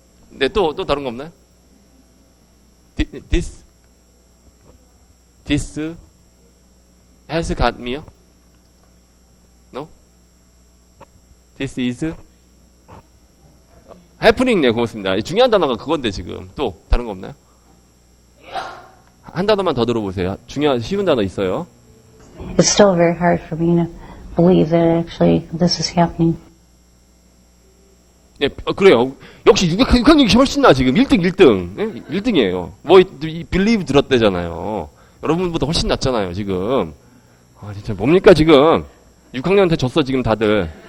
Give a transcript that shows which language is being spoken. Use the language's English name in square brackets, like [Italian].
[Korean] 네, 또 다른 거 없나요? this has got me 요? no? [English] this is happening. 네, 고맙습니다. [Korean] 중요한 단어가 그건데 지금 또 다른 거 없나요? 한 단어만 더 들어보세요. 쉬운 단어 있어요. [English] It's still very hard for me to believe that actually this is happening. [Korean] 네, 그래요. 역시 6학년이 훨씬 나 지금 1등. 네? 1등이에요. 이 believe 들었대잖아요. 여러분보다 훨씬 낫잖아요, 지금. 진짜 뭡니까, 지금. 6학년한테 졌어, 지금 다들.